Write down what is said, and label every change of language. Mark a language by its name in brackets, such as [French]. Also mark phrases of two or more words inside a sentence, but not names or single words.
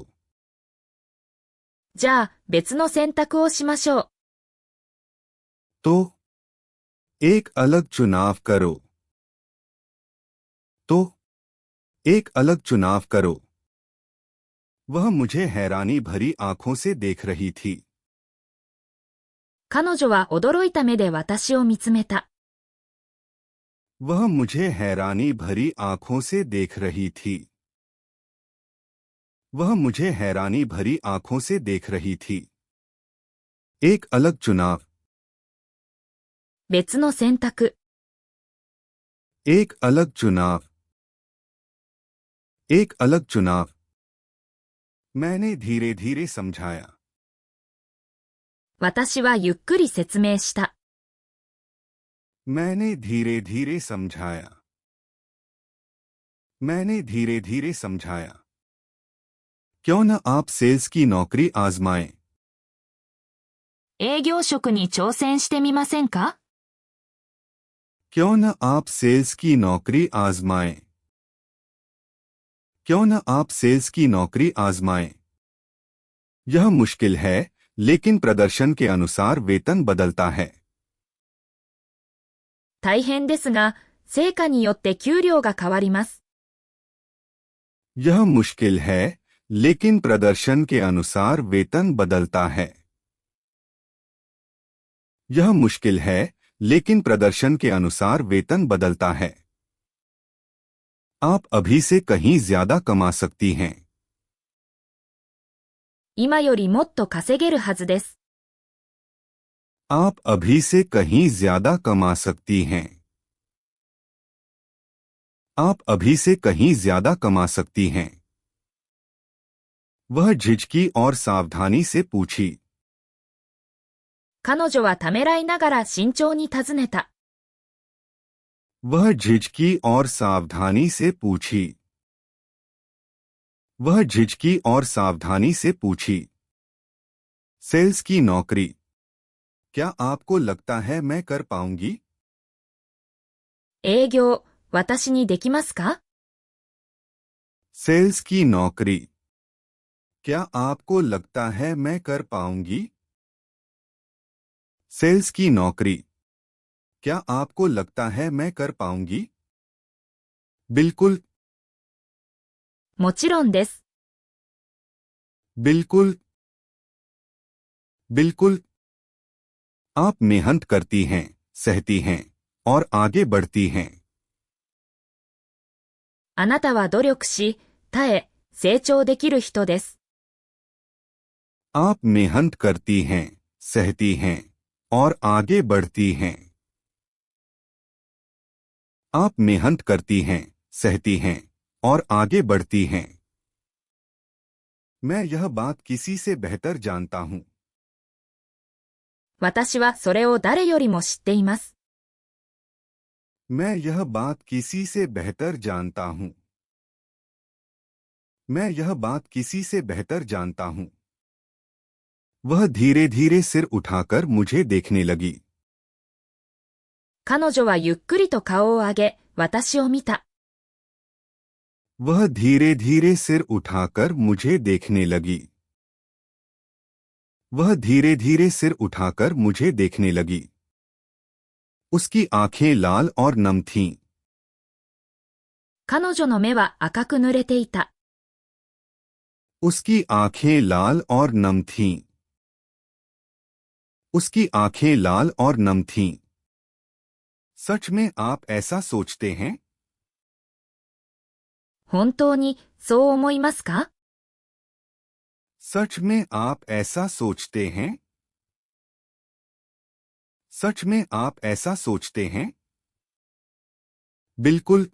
[Japanese] じゃあ、別の選択をしましょう。 [Hindi] तो एक अलग चुनाव करो। तो एक अलग चुनाव करो। वह मुझे हैरानी भरी आंखों से देख रही थी। [Japanese] 彼女は驚いた目で私を見つめた。 [Hindi] वह मुझे हैरानी भरी आंखों से देख रही थी। वह मुझे हैरानी भरी आंखों से देख रही थी। एक अलग चुनाव। [Japanese] 別の選択。 [Hindi] एक अलग चुनाव। एक अलग चुनाव। मैंने धीरे धीरे समझाया। [Japanese] 私はゆっくり説明した。 [Hindi] मैंने धीरे धीरे समझाया। मैंने धीरे धीरे समझाया। क्यों न आप सेल्स की नौकरी आजमाएं। [Japanese] 営業職に挑戦してみませんか？ [Hindi] क्यों न आप सेल्स की नौकरी आजमाएं। क्यों न आप सेल्स की नौकरी आजमाएं। यह मुश्किल है, लेकिन प्रदर्शन के अनुसार वेतन बदलता है। [Japanese] 大変ですが、成果によって給料が変わります。 [Hindi] यह मुश्किल है, लेकिन प्रदर्शन के अनुसार वेतन बदलता है। यह मुश्किल है, लेकिन प्रदर्शन के अनुसार वेतन बदलता है। आप अभी से कहीं ज्यादा कमा सकती हैं। [Japanese] 今よりもっと稼げるはずです。 [Hindi] आप अभी से कहीं ज्यादा कमा सकती हैं। आप अभी से कहीं ज्यादा कमा सकती हैं। वह झिझकी और सावधानी से पूछी। [Japanese] 彼女はためらいながら慎重に尋ねた。 [Hindi] वह झिझकी और सावधानी से पूछी। वह झिझकी और सावधानी से पूछी। सेल्स की नौकरी। क्या आपको लगता है मैं कर पाऊंगी? [Japanese] 営業、私にできますか？ [Hindi] सेल्स की नौकरी। क्या आपको लगता है मैं कर पाऊंगी? सेल्स की नौकरी। क्या आपको लगता है मैं कर पाऊंगी? बिल्कुल। [Japanese] もちろんです。 [Hindi] बिल्कुल। बिल्कुल। आप मेहनत करती हैं, सहती हैं और आगे बढ़ती हैं। [Japanese] あなたは努力し、耐え、成長できる人です。 [Hindi] आप मेहनत करती हैं, सहती हैं और आगे बढ़ती हैं। आप मेहनत करती हैं, सहती हैं और आगे बढ़ती हैं। मैं यह बात किसी से बेहतर जानता हूं। [Japanese] 私はそれを誰よりも知っています。 [Hindi] मैं यह बात किसी से बेहतर जानता हूं। मैं यह बात किसी से बेहतर जानता हूं। वह धीरे धीरे सिर उठाकर मुझे देखने लगी। [Japanese] 彼女はゆっくりと顔を上げ、私を見た。 [Hindi] वह धीरे धीरे सिर उठाकर मुझे देखने लगी। वह धीरे धीरे सिर उठाकर मुझे देखने लगी। उसकी आंखें लाल और नम थीं। [Japanese] 彼女の目は赤く濡れていた。 [Hindi] उसकी आंखें लाल और नम थीं। उसकी आंखें लाल और नम थीं। सच में आप ऐसा सोचते हैं? [Japanese] 本当にそう思いますか？ [Hindi] सच में आप ऐसा सोचते हैं? सच में आप ऐसा सोचते हैं? बिल्कुल।